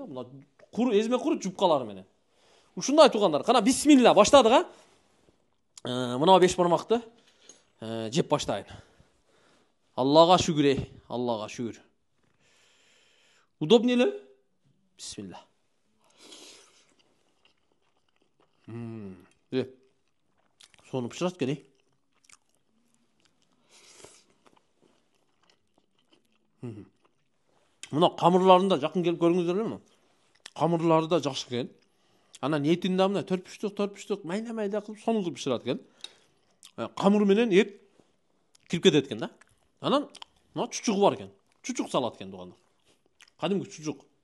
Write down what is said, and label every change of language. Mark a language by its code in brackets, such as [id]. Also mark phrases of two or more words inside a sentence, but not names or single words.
[ky] Мына эзме курут жупкалары менен. Ушундай туугандар. Кана бисмилла баштадык, а? Мына 5 бармакты жеп баштайын. Аллага шүгүр, Аллага шүгүр. Удобный эле? Бисмилла. Соны пышырат екен. Мына камырларында жакын келип көрүңүздөр эле. Камырлары да жакшы экен. Анан этин да мына төрпүштүк майда кылып сонун кылып пышырат экен. Камыр менен эт кирип кетет экен да. Анан мына чучугу бар экен. Чучук салат экен туугандар. Кадимки чучук.